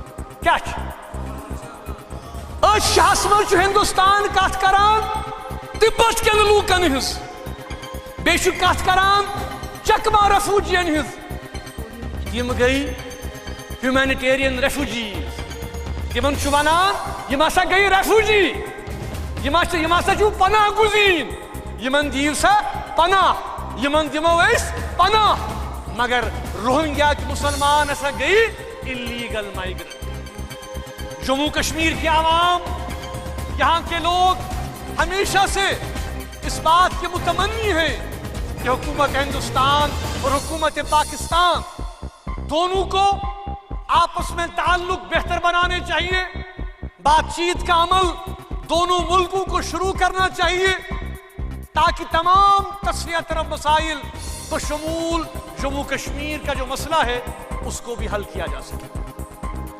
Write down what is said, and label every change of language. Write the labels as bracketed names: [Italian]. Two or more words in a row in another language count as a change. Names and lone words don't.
[Kashmiri] کیٛاہ چھِ أتھۍ شاہس منٛز چھُ ہندوستان کتھ کران تِبت کٮ۪ن لوٗکن ہٕنٛز، بیٚیہِ چھُ کتھ کران چکما ریفوجین ہٕنٛز. یِم گٔے [English] humanitarian refugees. [Kashmiri] تِمن چھُ ونان یِم ہسا گٔے ریفوجی، یِم ہسا چھِو پناہ گُزیٖن، یِمن دِیِو سا پناہ، یِمن دِمو أسۍ پناہ. [Urdu] مگر روہنگیا کے مسلمان [Kashmiri] ہسا گئی [English] illegal migrant. [Urdu] جموں کشمیر کے عوام، یہاں کے لوگ ہمیشہ سے اس بات کے متمنی ہیں کہ حکومت ہندوستان اور حکومت پاکستان دونوں کو آپس میں تعلق بہتر بنانے چاہیے. بات چیت کا عمل دونوں ملکوں کو شروع کرنا چاہیے تاکہ تمام تصفیہ طلب مسائل بشمول جموں کشمیر کا جو مسئلہ ہے اس کو بھی حل کیا جا سکے۔